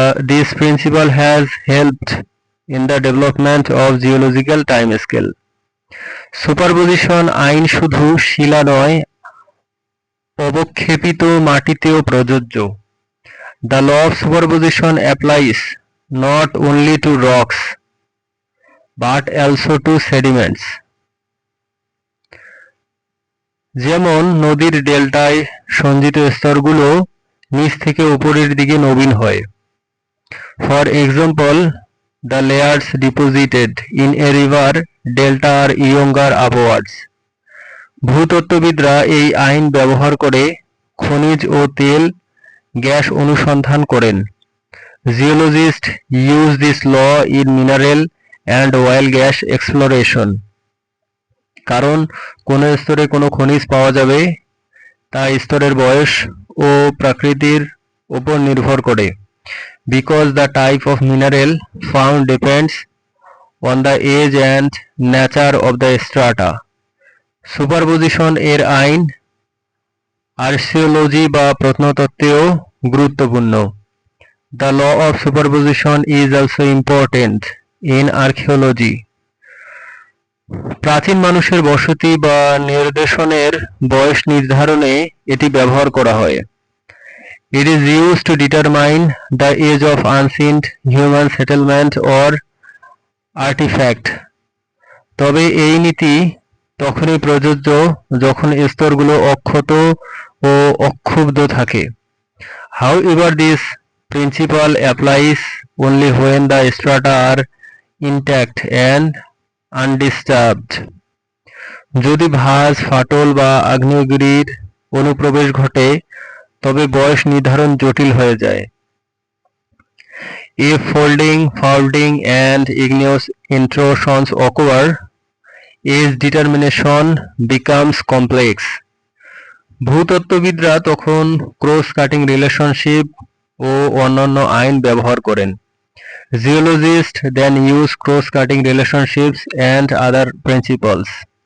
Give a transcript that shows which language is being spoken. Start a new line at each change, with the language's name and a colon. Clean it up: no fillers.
English: This principle has helped in the development of geological time scale.
Bangla: Superposition আইন শুধু শিলা নয়, অবক্ষেপিত মাটিতেও প্রযোজ্য।
English: The law of superposition applies not only to rocks but also to sediments.
Bangla: যেমন নদীর ডেল্টায় সঞ্চিত স্তরগুলো নিচ থেকে উপরের দিকে নবীন হয়।
English: For example, the layers deposited in a river delta are younger upwards.
Bangla: ভূতত্ত্ববিদরা এই আইন ব্যবহার করে খনিজ ও তেল গ্যাস অনুসন্ধান করেন।
English: Geologists use this law in mineral and oil gas exploration.
Bangla: কারণ কোন স্তরে কোন খনিজ পাওয়া যাবে তা স্তরের বয়স ও প্রকৃতির উপর নির্ভর করে।
English: Because the type of mineral found depends on the age and nature of the strata.
Bangla: Superposition এর আইন আর্কিওলজি বা প্রত্নতত্ত্বেও গুরুত্বপূর্ণ।
English: The law of superposition is also important in archaeology.
Bangla: প্রাচীন মানুষের বসতি বা নিদর্শনের বয়স নির্ধারণে এটি ব্যবহার করা হয়।
English: It is used to determine the age of ancient human settlement or artifact.
Bangla: তবে এই নীতি তখনই প্রযোজ্য যখন স্তরগুলো অক্ষত ও অক্ষুব্ধ থাকে।
English: However, this principle applies only when the strata are intact and undisturbed.
Bangla: যদি ভাঁজ, ফাটল বা আগ্নেয়গিরির অনুপ্রবেশ ঘটে তবে বয়স নির্ধারণ জটিল হয়ে যায়।
English: If folding, faulting and igneous intrusions occur, age determination becomes complex.
Bangla: ভূতত্ত্ববিদরা তখন ক্রস কাটিং রিলেশনশিপ ও অন্যান্য আইন ব্যবহার করেন।
English: Geologists then use cross-cutting relationships and other principles.